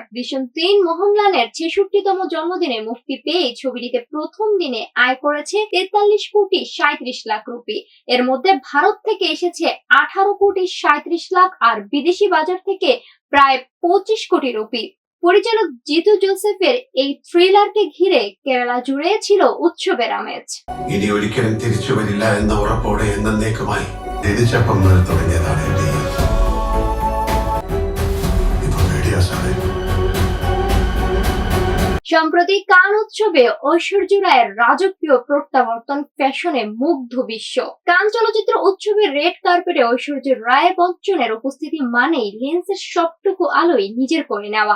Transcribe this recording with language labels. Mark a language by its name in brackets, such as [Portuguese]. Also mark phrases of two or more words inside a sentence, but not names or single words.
[Bangla] দৃশ্যম 3 মোহনলালের 66তম জন্মদিনে মুক্তি পেয়ে ছবিটিতে প্রথম দিনে আয় করেছে 43 কোটি 37 লাখ রুপি। এর মধ্যে ভারত থেকে এসেছে 18 কোটি 37 লাখ আর বিদেশি বাজার থেকে প্রায় 25 কোটি রুপি। পরিচালক জিতু জোসেফের এই থ্রিলারকে ঘিরে কেরালা জুড়ে ছিল উৎসবের আমেজ। [Malayalam] ഇനി ഒരിക്കലും തിരിച്ചു വരില്ല എന്ന ഉറപ്പോടെ എന്നേക്കുമായി തിരിച്ചപ്പം തുടങ്ങിയതാണ് [Bangla] সম্প্রতি কান উৎসবে ঐশ্বর্য রায়ের রাজকীয় প্রত্যাবর্তন ফ্যাশনে মুগ্ধ বিশ্ব। কান চলচ্চিত্র উৎসবের রেড কার্পেটে ঐশ্বর্য রায় বচ্চনের উপস্থিতি মানেই লেন্সের সবটুকু আলোয় নিজের করে নেওয়া।